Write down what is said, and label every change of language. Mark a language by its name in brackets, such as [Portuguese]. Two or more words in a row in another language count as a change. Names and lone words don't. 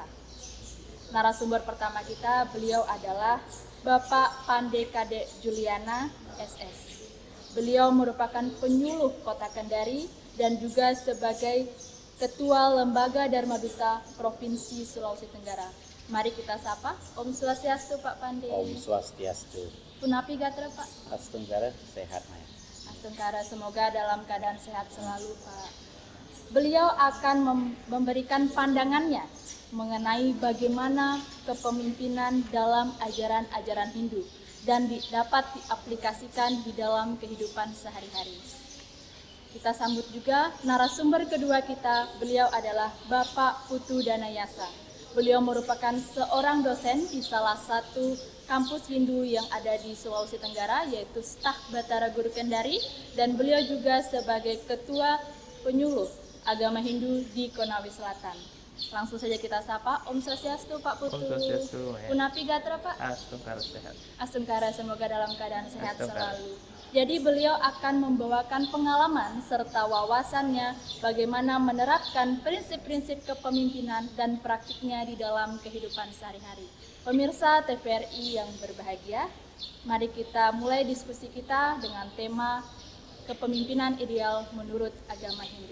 [Indonesian] Narasumber pertama kita, beliau adalah Bapak Pande Kade Juliana, SS. Beliau merupakan penyuluh Kota Kendari dan juga sebagai Ketua Lembaga Dharma Duta Provinsi Sulawesi Tenggara. Mari kita sapa. [Sanskrit] Om Swastiastu [Indonesian] Pak Pande. [Sanskrit] Om Swastiastu. [Balinese] Punapi gatra Pak. [Indonesian] Astungkara sehat Maya. Astungkara, semoga dalam keadaan sehat selalu Pak. Beliau akan memberikan pandangannya mengenai bagaimana kepemimpinan dalam ajaran-ajaran Hindu dan dapat diaplikasikan di dalam kehidupan sehari-hari. Kita sambut juga narasumber kedua kita, beliau adalah Bapak Putu Danayasa. Beliau merupakan seorang dosen di salah satu kampus Hindu yang ada di Sulawesi Tenggara, yaitu Staf Batara Guru Kendari, dan beliau juga sebagai Ketua Penyuluh Agama Hindu di Konawe Selatan. Langsung saja kita sapa. [Sanskrit] Om Swastiastu [Indonesian] Pak Putu. [Sanskrit] Om Swastiastu. [Balinese] Punapi gatra Pak. [Indonesian] Astungkara sehat. Astungkara, semoga dalam keadaan sehat Astungkara. selalu. Jadi beliau akan membawakan pengalaman serta wawasannya bagaimana menerapkan prinsip-prinsip kepemimpinan dan praktiknya di dalam kehidupan sehari-hari. Pemirsa TVRI yang berbahagia, mari kita mulai diskusi kita dengan tema kepemimpinan ideal menurut agama Hindu.